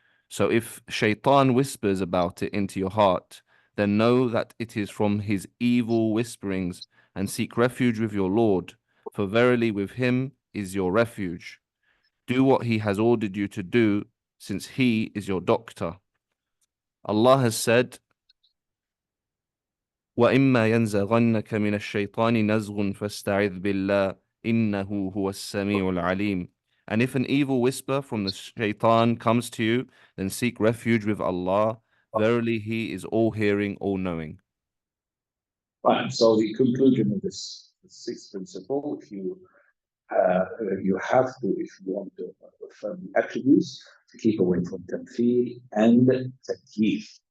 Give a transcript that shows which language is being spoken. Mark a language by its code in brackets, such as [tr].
[en] So if shaitan whispers about it into your heart, then know that it is from his evil whisperings, and seek refuge with your Lord, for verily with him is your refuge. Do what he has ordered you to do, since he is your doctor. Allah has said, [ar] وَإِمَّا يَنزَغَنَّكَ مِنَ الشَّيْطَانِ نَزْغٌ فَاسْتَعِذْ بِاللَّهِ إِنَّهُ هُوَ السَّمِيعُ الْعَلِيمُ. [en] And if an evil whisper from the shaitan comes to you, then seek refuge with Allah. Verily, he is all-hearing, all-knowing. Right, so the conclusion of this sixth principle, if you have to, if you want to affirm the attributes, to keep away from tamthil and takyif.